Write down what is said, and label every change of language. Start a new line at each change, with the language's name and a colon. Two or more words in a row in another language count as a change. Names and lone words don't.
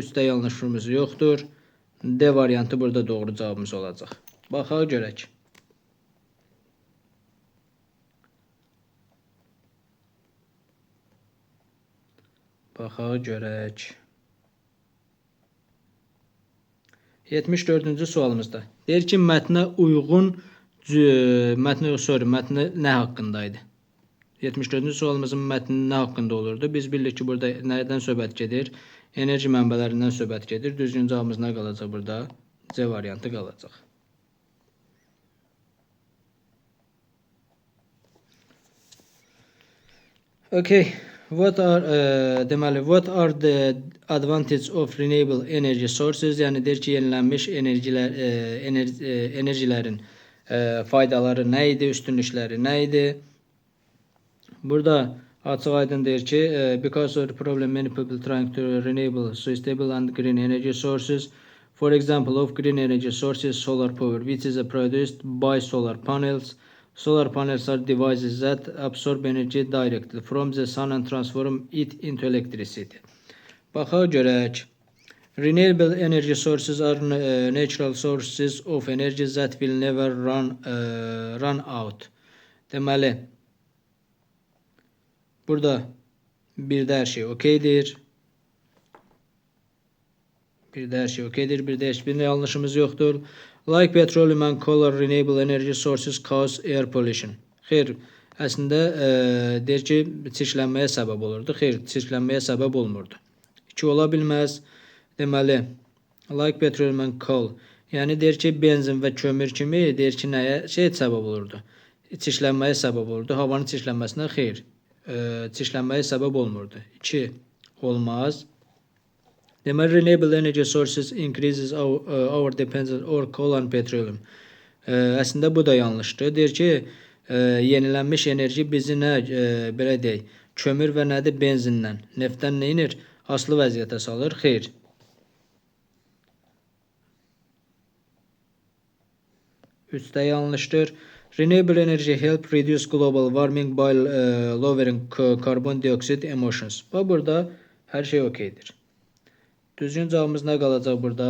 Azerbaijani: 3'də yanlışımız yoxdur. D variantı burada doğru cavabımız olacaq. Baxaq görək. Baxaq görək. 74-cü sualımızda. Deyir ki, mətnə uyğun mətnə nə haqqındaydı? 74-cü sualımızın mətni nə haqqında olurdu? Biz bilirik ki, burada nədən söhbət gedir? Enerji mənbələrindən söhbət gedir. Düzgün cavabımız nə qalacaq burada? C variantı qalacaq. Okay.
English: What are the advantages of renewable energy sources?
Azerbaijani: Yəni deyir ki, yenilənmiş enerjilərin faydaları nə idi, üstünlükləri nə idi? Burada açıq aydın deyir ki,
English: because of the problem many people trying to renewable, sustainable and green energy sources. For example, of green energy sources, solar power, which is produced by solar panels. Solar panels are devices that absorb energy directly from the sun and transform it into electricity.
Azerbaijani: Baxaq görək.
English: Renewable energy sources are natural sources of energy that will never run out.
Azerbaijani: Deməli, burada birdə hər şey okeydir. Birdə hər şey okeydir. Birdə heç bir yanlışımız yoxdur.
English: Like petroleum and coal are renewable energy sources cause air pollution.
Azerbaijani: Xeyr, əslində deyir ki, çirklənməyə səbəb olurdu. Xeyr, çirklənməyə səbəb olmurdu. 2 ola bilməz. Deməli,
English: like petroleum and coal.
Azerbaijani: Yəni deyir ki, benzin və kömür kimi deyir ki, nəyə səbəb olurdu? Çirklənməyə səbəb olurdu. Havanın çirklənməsinə xeyr. Çirklənməyə səbəb olmurdu. 2 olmaz. Deməli,
English: renewable energy sources increases our dependence on coal and petroleum.
Azerbaijani: Əslində bu da yanlışdır. Deyir ki, yenilənmiş enerji bizi nə, belə deyək, kömür və nədir? Benzindən, neftdən nə inir? Asılı vəziyyətə salır. Xeyr. Üçdə yanlışdır.
English: Renewable energy help reduce global warming by lowering carbon dioxide emissions.
Azerbaijani: Burada hər şey okeydir. Düzgün cavabımız nə qalacaq burada?